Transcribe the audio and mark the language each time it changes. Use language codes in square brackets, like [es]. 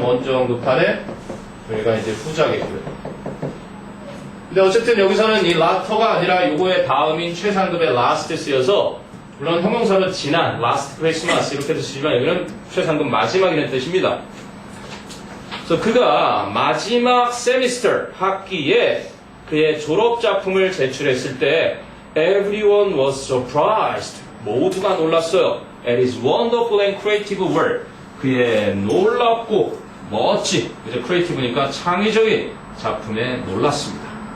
[ko] 먼저 언급하네. 얘가 이제 후자겠고요. 근데 어쨌든 여기서는 이 latter가 아니라 요거의 다음인 최상급의 last 쓰여서 물론 형용사로 지난 [en] last Christmas [ko] 이렇게도 쓰지만 여기는 최상급 마지막이라는 뜻입니다. 그래서 그가 마지막 세미스터 학기에 그의 졸업 작품을 제출했을 때 [en] everyone was surprised. [ko] 모두가 놀랐어요. [en] At his wonderful and creative work. [ko] 그의 놀랍고 멋진, 그죠? creative니까 창의적인 작품에 놀랐습니다.